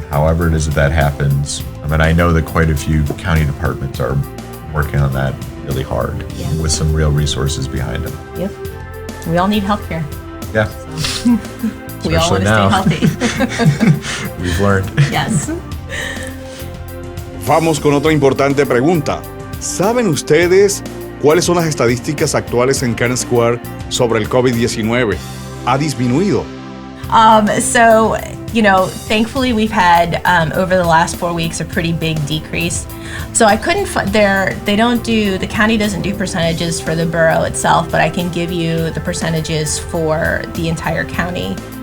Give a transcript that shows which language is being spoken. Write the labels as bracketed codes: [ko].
[en] However it is that happens. I mean, I know that quite a few county departments are working on that really hard with some real resources behind them. Yep. We all need healthcare. Yeah. We all want to stay healthy. We've learned. Yes. [es] Vamos con otra importante pregunta. ¿Saben ustedes cuáles son las estadísticas actuales en Kennett Square sobre el COVID-19? ¿Ha disminuido? [en] So, thankfully we've had, over the last 4 weeks, a pretty big decrease. So I couldn't, the county doesn't do percentages for the borough itself, but I can give you the percentages for the entire county.